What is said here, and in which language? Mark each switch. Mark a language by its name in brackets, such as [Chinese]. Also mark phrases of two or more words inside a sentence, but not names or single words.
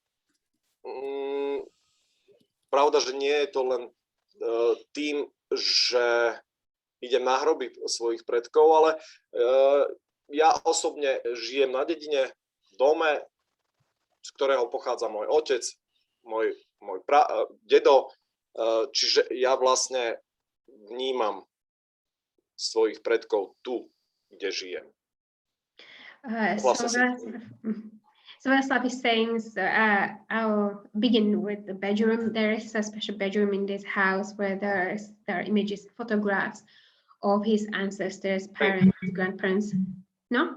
[Slovak] pravda, že nie je to len tým, že idem na hroby svojich predkov, ale ja osobne žijem na dedine, v dome, z ktorého pochádza môj otec, môj dedo, čiže ja vlastne vnímam svojich predkov tu, kde žijem. [English] So Weleslaw is saying, I'll begin with the bedroom. There is a special bedroom in this house where there are images, photographs of his ancestors, parents, grandparents. No?